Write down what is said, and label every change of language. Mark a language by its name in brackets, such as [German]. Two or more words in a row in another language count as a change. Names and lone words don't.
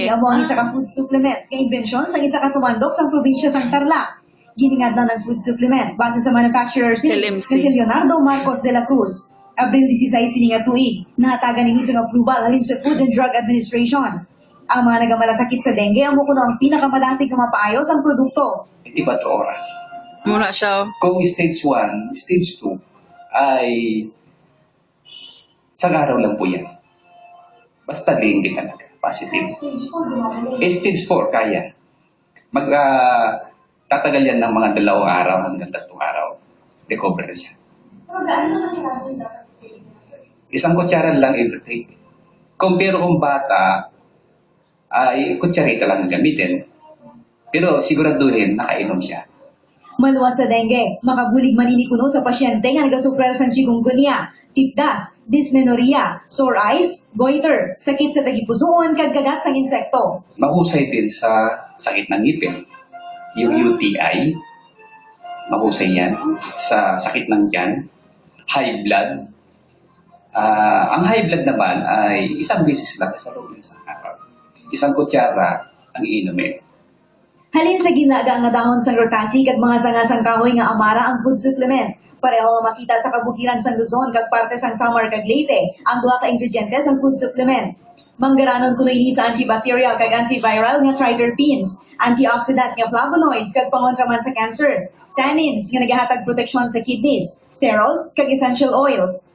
[Hiligaynon] Ang amo ang isa ka [English] food supplement, [Hiligaynon] kay imbensyon sa isa ka tumandok sa probinsya sang Tarlac. Giningad na ng [English] food supplement [Hiligaynon] base sa manufacturer LMC. na si Leonardo Marcos de la Cruz. Abril 16 sini nga tuig, nahatagan ni isang approval halin sa Food and Drug Administration. Ang mga nagamalasakit sa dengue amo kuno ang pinakamalasig nga mapaayos ang produkto. [Filipino] 24 oras. Muna siya. Kung stage 1, stage 2, ay sa araw lang po yan. Basta dengue talaga, positive. Stage 4, kaya. Tatagal yan ng mga 2 araw hanggang 3 araw. Recover na siya. Isang kutsara lang [English] every day. [Filipino] Pero kung bata, ay kutsarita lang ang gamitin. Pero siguraduhin, nakainom siya. [Hiligaynon] Maluwas sa dengue, makabulig manini kuno sa pasyente nga nagasuprer sa chikungunya, tipdas, dysmenorrhea, [English] sore eyes, [Hiligaynon] goiter, sakit sa tagipusoon, kag kagat sang insekto. [Filipino] Mahusay din sa sakit ng ngipin. Yung UTI, mahusay yan. Sa sakit ng tiyan, [English] high blood. [Filipino] Ang [English] high blood [Filipino] naman ay isang beses lang sa loob ng isang araw. Isang kutsara ang iinumin. [Hiligaynon] Halin sa ginlaga nga dahon sang rotasi kag mga sangasang kahoy nga amara ang [English] food supplement. [Hiligaynon] Pareho nga makita sa kabukiran sang Luzon kag parte sang Samar kag Leyte ang duha ka ingrediente sang [English] food supplement. [Hiligaynon] Manggaranon kuno ini sa antibacterial kag antiviral nga triterpenes, antioxidant nga flavonoids kag pangontraman sa cancer, tannins nga nagahatag proteksyon sa kidneys, sterols kag [English] essential oils.